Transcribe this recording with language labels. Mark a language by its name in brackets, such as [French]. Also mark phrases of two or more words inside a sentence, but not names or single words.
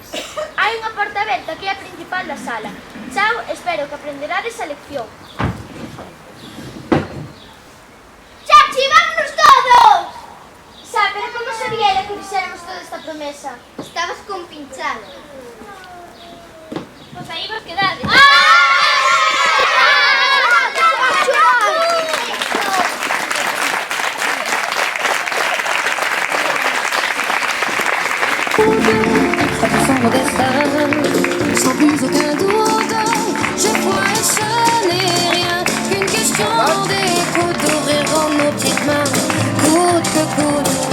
[Galician] Hai unha porta aberta que é a principal da sala. Chao, espero que aprenderades a lección. [Spanish] Chachi, vámonos todos! [Galician] Xa, pero como sabía ela que fixéramos toda esta promesa? Estabas compinchado. Pois aí vos quedades. [French] Traversant mon destin, sans plus aucun doute, je vois et ce n'est rien qu'une question d'écoute, d'ouvrir en nos petites mains, coûte que coûte.